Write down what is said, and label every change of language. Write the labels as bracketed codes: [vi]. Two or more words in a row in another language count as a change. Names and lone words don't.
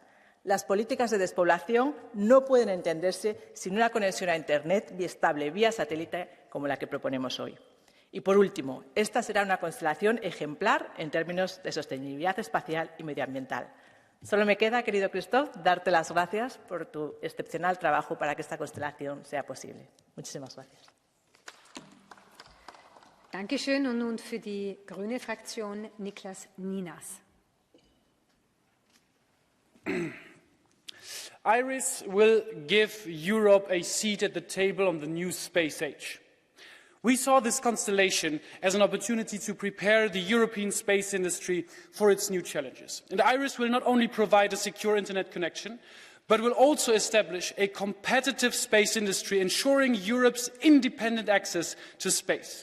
[es] Las políticas de despoblación no pueden entenderse sin una conexión a Internet estable vía satélite como la que proponemos hoy. Y por último, esta será una constelación ejemplar en términos de sostenibilidad espacial y medioambiental. Solo me queda, querido Christoph, darte las gracias por tu excepcional trabajo para que esta constelación sea posible. Muchísimas gracias. [de] Dankeschön und nun für die grüne Fraktion Niklas Ninas. [en] IRIS will give Europe a seat at the table on the new space age. We saw this constellation as an opportunity to prepare the European space industry for its new challenges. And IRIS will not only provide a secure internet connection, but will also establish a competitive space industry, ensuring Europe's independent access to space.